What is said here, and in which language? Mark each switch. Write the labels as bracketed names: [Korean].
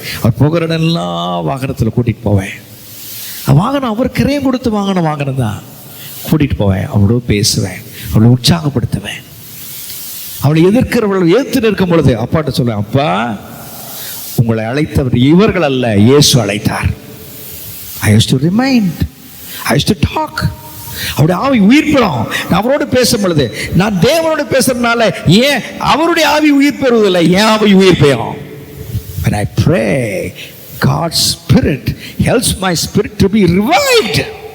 [Tamil] அவர் போகிற இடம்லாம் வாகனத்தில் கூட்டிகிட்டு போவேன். வாகனம் அவர் கிரையம் கொடுத்து வாகனம் தான் கூட்டிகிட்டு போவேன். அவளோட பேசுவேன், அவளை உற்சாகப்படுத்துவேன். அவளை எதிர்க்கிறவர்கள் எதிர்த்து நிற்கும் பொழுது அப்பாட்ட சொல்லுவேன், அப்பா உங்களை அழைத்தவர் இவர்கள் அல்ல, இயேசு அழைத்தார். [English] I used to remind, I used to talk. [Tamil] அவருடைய ஆவி உயிர் பெறும். நான் அவரோடு பேசும் பொழுது, நான் தேவனோடு பேசுறதுனால ஏன் அவருடைய ஆவி உயிர் பெறுவதில்லை, ஏன் ஆவி உயிர் பெறும்? [English] When I pray, God's spirit helps my spirit to be revived.